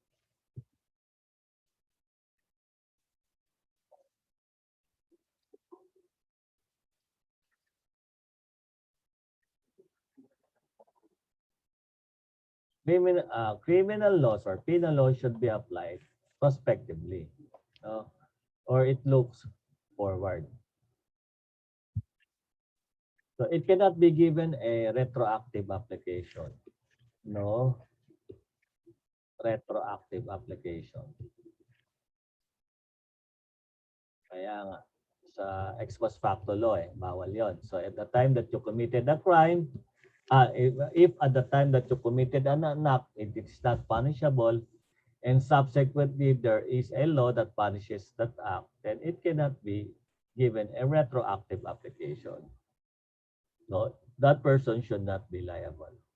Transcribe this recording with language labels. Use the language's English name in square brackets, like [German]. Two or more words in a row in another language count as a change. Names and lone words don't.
[English] Criminal laws or penal laws should be applied prospectively, or it looks forward. So it cannot be given a retroactive application. No retroactive application. [Filipino] Kaya nga, sa ex post facto law, bawal yon. [English] So at the time that you committed a crime, if at the time that you committed an act, it is not punishable, and subsequently there is a law that punishes that act, then it cannot be given a retroactive application. No, that person should not be liable.